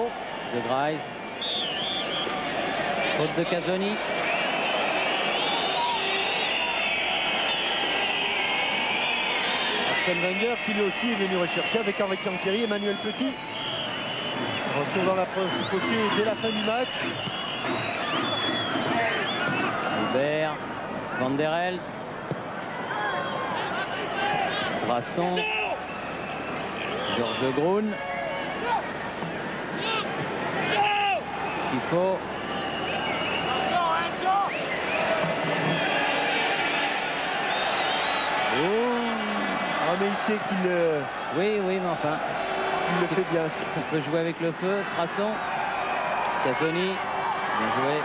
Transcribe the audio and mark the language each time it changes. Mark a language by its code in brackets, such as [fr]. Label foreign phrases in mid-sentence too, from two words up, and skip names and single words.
[fr] De Graise. Faute de Casoni. Arsène Wenger qui lui aussi est venu rechercher avec Henri Canqueri et Emmanuel Petit. Retour dans la principauté dès la fin du match. Albert. Van der Elst. Brasson. Georges Groen. Chifo. Ah mais il sait qu'il Oui, mais enfin. il le fait bien. On peut jouer avec le feu. Brasson. Casoni. Bien joué.